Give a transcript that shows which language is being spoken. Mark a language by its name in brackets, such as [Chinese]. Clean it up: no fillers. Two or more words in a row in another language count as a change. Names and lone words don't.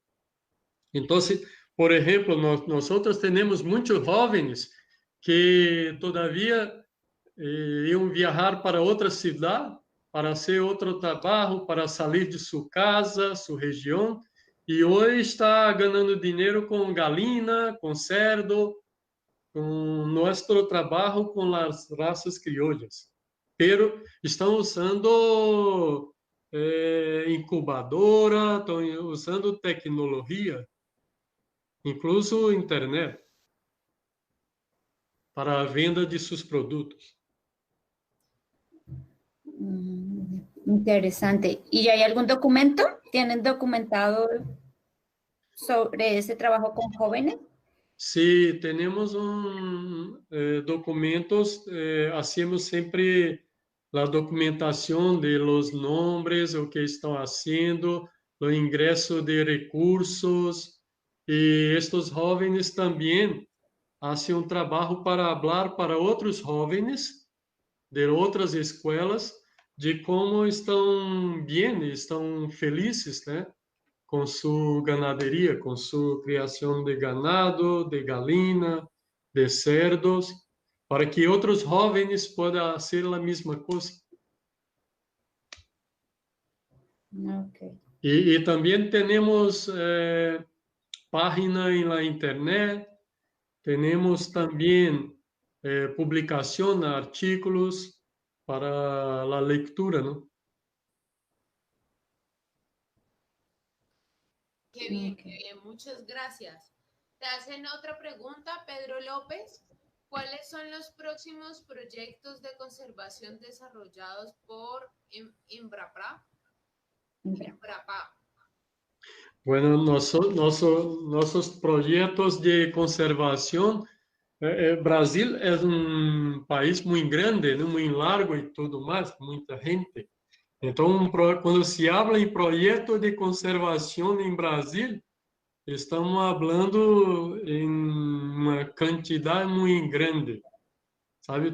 [Portuguese] Então, por exemplo, nós temos muitos jovens que todavia iam viajar para outra cidade para fazer outro trabalho, para sair de sua casa, sua região, e hoje está ganhando dinheiro com galina, com cerdo, com nosso trabalho com as raças criollas. Pero estão usando incubadora, estão usando tecnologia, incluso internet, para a venda de seus produtos. [Spanish] Interesante. ¿Y hay algún documento? ¿Tienen documentado sobre ese trabajo con jóvenes? Sí, tenemos documentos, hacemos siempre la documentación de los nombres, o que están haciendo, o ingreso de recursos, y estos jóvenes también hacen un trabajo para hablar para otros jóvenes de [Portuguese] outras escolas de como estão bem, estão felizes, né? Com sua ganaderia, com sua criação de ganado, de galina, de cerdos, para que outros jovens possam fazer a mesma coisa. Ok. E também temos página na internet, temos também publicação de artículos para a leitura, não? [Spanish] Qué bien, qué bien, muchas gracias. Te hacen otra pregunta, Pedro López. ¿Cuáles son los próximos proyectos de conservación desarrollados por Embrapa? Bueno, [Portuguese] nossos projetos de conservação, Brasil é um país muito grande, né, muito largo e tudo mais, muita gente. Então, quando [Spanish] se habla [Portuguese] em projeto de conservação em Brasil, estamos falando em uma quantidade muito grande, sabe?